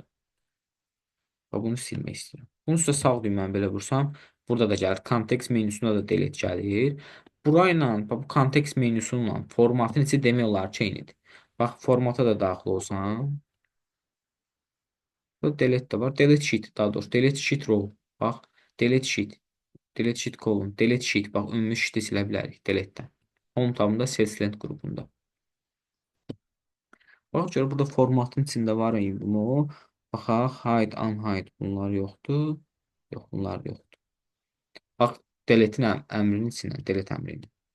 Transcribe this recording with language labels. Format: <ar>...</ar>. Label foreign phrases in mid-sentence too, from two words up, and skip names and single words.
<az>Və bunu silmək istəyirəm. Bunu üstə sağ düyməni belə vursam, burada da gəlir. Kontekst menüsündə də delete gəlir. Burayla, bu kontekst menüsünlə formatın içi demək olar ki, eynidir. Bax, formata da daxil olsam. Bu delete də var.</az> <en>Delete sheet,</en> <az>daha doğrusu.</az> <en>Delete sheet row. Bax, delete sheet. Delete sheet column. Delete sheet.</en> <az>Bax, ümumi sheet-i silə bilərik. Delete-dən. Home tabında SalesLens qrupunda. Bax, görə burada formatın içində var bunu. Baxaq,</az> <en>hide, unhide</en> <az>bunlar yoxdur. Yox, bunlar yoxdur. Bax, delete'in əmrinin içindən, delete əmrinin.</az>